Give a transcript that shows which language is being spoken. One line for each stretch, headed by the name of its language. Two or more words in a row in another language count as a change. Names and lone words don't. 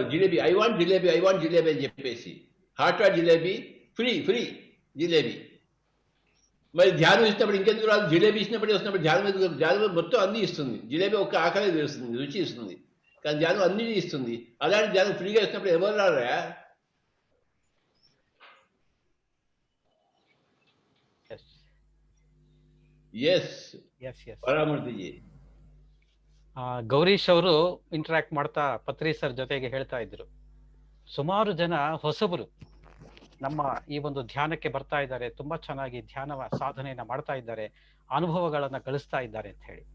Telugu: జిలేబీ,
English: I want jalebi
Telugu: అని చెప్పేసి.
English: hot jalebi, free jalebi.
Telugu: మరి ధ్యానం ఇచ్చినప్పుడు ఇంకెందుకు రాదు? జిలేబీ ఇచ్చినప్పుడే వస్తున్నప్పుడు ధ్యానం మొత్తం అన్నీ ఇస్తుంది. జిలేబీ ఒక్క ఆకలి తెలుస్తుంది, రుచి ఇస్తుంది, కానీ ధ్యానం అన్నీ ఇస్తుంది. అలాంటి ధ్యానం ఫ్రీగా ఇచ్చినప్పుడు ఎవరు రారా?
Kannada: ಪರಾಮೂರ್ತಿಜಿ. ಗೌರೀಶ್ ಅವರು ಇಂಟರಾಕ್ಟ್ ಮಾಡ್ತಾ ಪತ್ರಿ ಸರ್ ಜೊತೆಗೆ ಹೇಳ್ತಾ ಇದ್ರು, ಸುಮಾರು ಜನ ಹೊಸಬರು ನಮ್ಮ ಈ ಒಂದು ಧ್ಯಾನಕ್ಕೆ ಬರ್ತಾ ಇದ್ದಾರೆ, ತುಂಬಾ ಚೆನ್ನಾಗಿ ಧ್ಯಾನ ಸಾಧನೆಯನ್ನ ಮಾಡ್ತಾ ಇದ್ದಾರೆ, ಅನುಭವಗಳನ್ನ ಗಳಿಸ್ತಾ ಇದ್ದಾರೆ ಅಂತ ಹೇಳಿ.